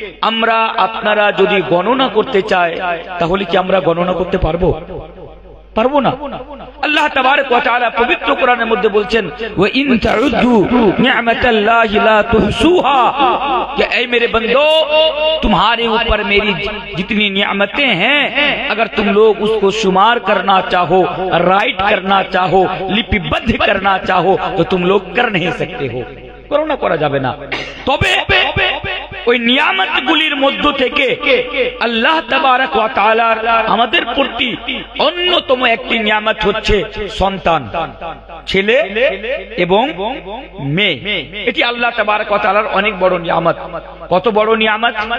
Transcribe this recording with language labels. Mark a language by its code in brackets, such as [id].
[bn] আমরা আপনারা যদি গণনা করতে চাই তাহলে কি আমরা গণনা করতে পারবো? পারবো না। আল্লাহ তাবারক ওয়া তাআলা পবিত্র কোরআনের মধ্যে বলছেন [ar] ওয়া ইন তাউদ্দু নি'মাতাল্লাহি লা তুহসুহা, [hi] कि ऐ मेरे बंदो तुम्हारे ऊपर मेरी जितनी नियामतें हैं अगर तुम लोग उसको शुमार करना चाहो, राइट करना चाहो, लिपिबद्ध करना चाहो तो तुम लोग कर नहीं सकते हो। [bn] করোনা করা যাবে না। তবে ওই নিয়ামতগুলির মধ্য থেকে আল্লাহ তাবারক ওয়া তাআলার আমাদের প্রতি অন্যতম একটি নিয়ামত হচ্ছে সন্তান, ছেলে এবং মেয়ে। এটি আল্লাহ তাবারক ওয়া তাআলার অনেক বড় নিয়ামত। কত বড় নিয়ামত!